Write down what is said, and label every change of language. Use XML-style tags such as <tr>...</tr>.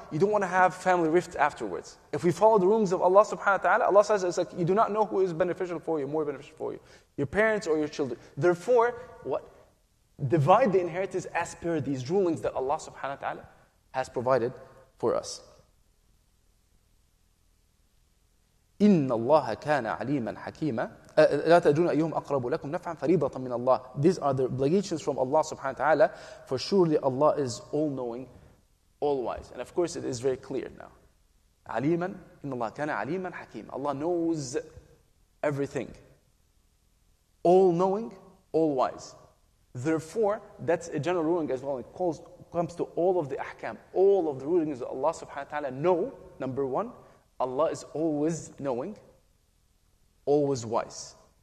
<en>You don't want to have family rifts afterwards. If we follow the rulings of Allah subhanahu wa ta'ala, Allah says it's like you do not know who is beneficial for you, more beneficial for you. Your parents or your children. Therefore, what? Divide the inheritance as per these rulings that Allah subhanahu wa ta'ala has provided for us.</en> <ar>إِنَّ اللَّهَ كَانَ عَلِيمًا حَكِيمًا لا تدرون أيهم أقرب لكم نفعا فريضة من الله.</ar> <en>These are the obligations from Allah subhanahu wa ta'ala, for surely Allah is all-knowing, all-wise. And of course it is very clear now.</en> <ar>عليما إن الله كان عليما حكيما.</ar> <en>Allah knows everything. All-knowing, all-wise. Therefore, that's a general ruling as well. It comes to all of the ahkam, all of the rulings that Allah subhanahu wa ta'ala know. Number one, Allah is always knowing, always wise.</en>